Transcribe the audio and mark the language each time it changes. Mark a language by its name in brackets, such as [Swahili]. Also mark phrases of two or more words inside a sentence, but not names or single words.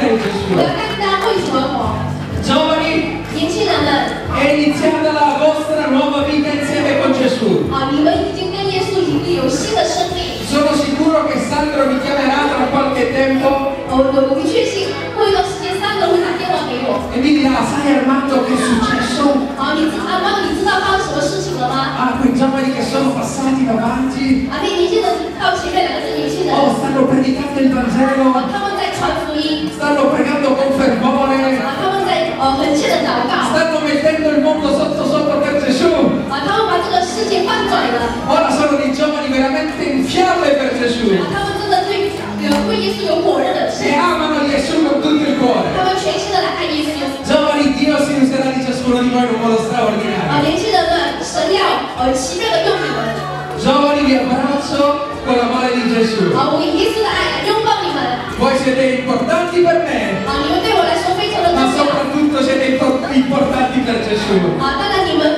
[Italian] Gesù. [Chinese] 我要跟大家会主而活。 [Italian] Giovani, [Chinese] 年轻人们， [Italian] è iniziata la vostra nuova vita insieme con Gesù. [Chinese] 你们已经跟耶稣已经有新的生命。 [Italian] Sono sicuro che Sandro vi chiamerà tra qualche tempo [Chinese] 我的确信，过一段时间三个会打电话给我。 [Italian] e vi dirà, sai Armando che è successo? [Chinese] 妈，你知道发生什么事情了吗？ [Italian] Ah, quei giovani che sono passati davanti, [Chinese] 那年轻人到前面两个是年轻人， [Italian] oh, stanno predicando il Vangelo, [Chinese] 他们在传福音， [Italian] stanno pregando con fervore, [Chinese] 他们在很切的祷告， [Italian] stanno mettendo il mondo sotto per Gesù. [Chinese] 他们把这个世界翻转了， [Italian] Ora sono dei giovani veramente in fiamme per Gesù [Chinese] 他们真的对耶稣有火热的心， [Italian] e amano Gesù con tutto il cuore. [Chinese] 他们全心的来爱耶稣。 [Italian] Giovani, Dio si userà di ciascuno di voi in un modo straordinario. [Chinese] 年轻人们，神要奇妙的用你们。 [Italian] Giovani, vi abbraccio con l'amore di Gesù. [Chinese] 我以耶稣的爱来拥抱你们。 [Italian] Voi siete importanti per me, [Chinese] 你们对我来说非常的重 [Italian] ma [Chinese] 要。 [Italian] soprattutto siete importanti per Gesù. [Chinese] 当然你